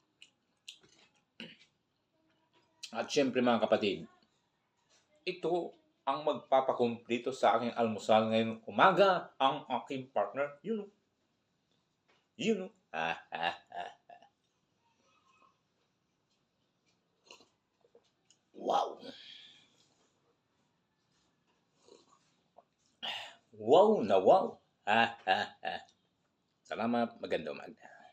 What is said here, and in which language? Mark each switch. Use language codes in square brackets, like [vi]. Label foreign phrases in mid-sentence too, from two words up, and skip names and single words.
[tl] At syempre mga kapatid, ito ang magpapakumplito sa aking almusal ngayong umaga, ang aking partner, [en] you know. You know. Ha, ha, ha. Wow. Wow na wow. Ha, ha, ha. [tl] Salamat, magandang umaga.